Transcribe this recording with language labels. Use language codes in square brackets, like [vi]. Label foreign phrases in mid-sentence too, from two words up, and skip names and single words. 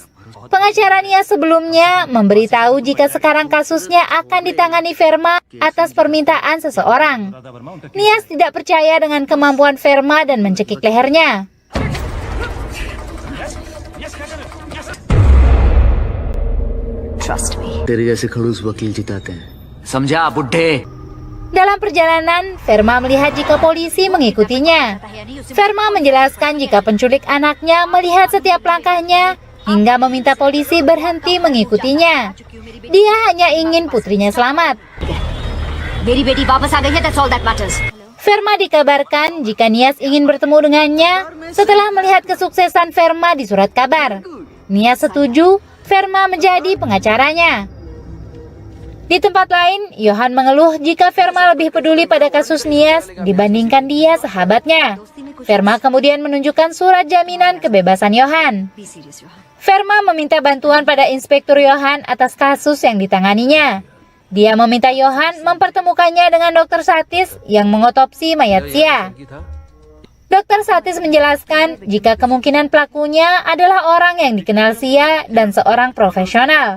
[id] Pengacara Nias sebelumnya memberitahu jika sekarang kasusnya akan ditangani Verma atas permintaan seseorang. Nias tidak percaya dengan kemampuan Verma dan mencekik lehernya. [en] Trust me. [hi] तेरे जैसे खड़ूस वकील जिताते हैं समझा बुड्ढे. [id] Dalam perjalanan, Verma melihat jika polisi mengikutinya. Verma menjelaskan jika penculik anaknya melihat setiap langkahnya hingga meminta polisi berhenti mengikutinya. Dia hanya ingin putrinya selamat. [hi] मेरी बेटी वापस आ गई है, [en] that's all that matters. [id] Verma dikabarkan jika Nias ingin bertemu dengannya setelah melihat kesuksesan Verma di surat kabar. Nias setuju Verma menjadi pengacaranya. Di tempat lain, Johan mengeluh jika Verma lebih peduli pada kasus Nias dibandingkan dia sahabatnya. Verma kemudian menunjukkan surat jaminan kebebasan Johan. [en] Be serious, Johan. [id] Verma meminta bantuan pada Inspektur Johan atas kasus yang ditanganinya. Dia meminta Johan mempertemukannya dengan Dr. Satis yang mengotopsi mayat Sia. Dr. Satis menjelaskan jika kemungkinan pelakunya adalah orang yang dikenal Sia dan seorang profesional.